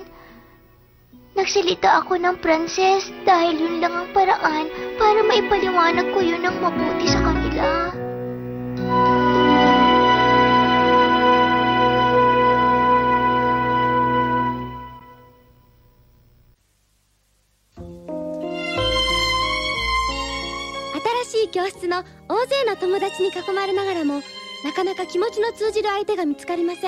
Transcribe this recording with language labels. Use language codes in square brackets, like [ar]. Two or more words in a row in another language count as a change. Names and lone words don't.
[tl] Nagsalita ako ng Pranses dahil yun lang ang paraan para maipaliwanag ko yun ng mabuti sa kanila. [ja] 新しい教室の大勢の友達に囲まれながらもなかなか気持ちの通じる相手が見つかりません。